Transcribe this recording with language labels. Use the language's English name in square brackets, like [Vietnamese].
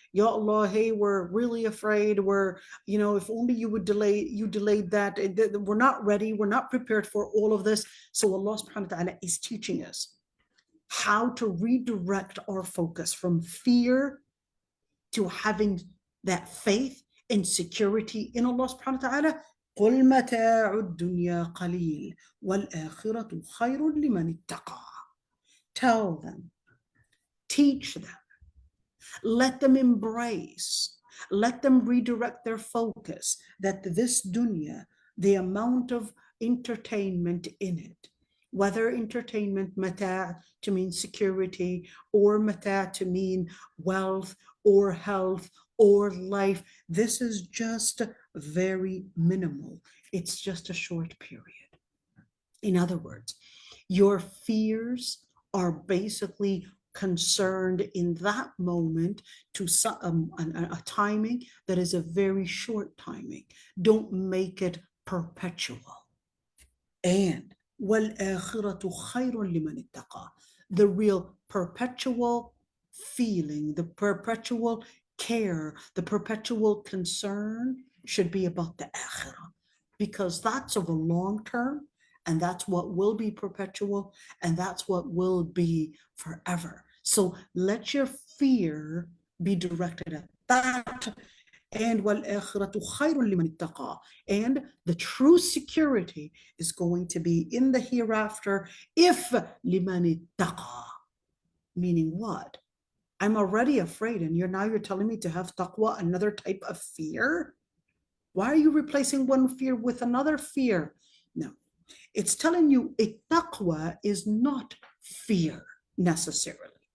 [English] Ya Allah, hey, we're really afraid. If only you delayed that. We're not ready. We're not prepared for all of this. So Allah subhanahu wa ta'ala is teaching us how to redirect our focus from fear to having that faith and security in Allah subhanahu wa ta'ala. [Arabic] قل متاع الدنيا قليل والآخرة خير لمن اتقى. [English] Tell them, teach them, let them embrace, let them redirect their focus that this dunya, the amount of entertainment in it, whether entertainment mata' to mean security or mata' to mean wealth or health or life, this is just very minimal. It's just a short period. In other words, your fears are basically concerned in that moment to a timing that is a very short timing. Don't make it perpetual. [Arabic] And وَالْآخِرَةُ خَيْرٌ لِمَنِ اتَّقَى. [English] The real perpetual feeling, the perpetual care, the perpetual concern should be about the akhirah, because that's of a long term, and that's what will be perpetual, and that's what will be forever. So let your fear be directed at that. [Arabic] And وَالْآخِرَةُ خَيْرٌ لِمَنِ اتَّقَى. [English] And the true security is going to be in the hereafter if لِمَنِ اتَّقَى. Meaning what? I'm already afraid, and you're telling me to have taqwa, another type of fear? Why are you replacing one fear with another fear? No, it's telling you a taqwa is not fear necessarily.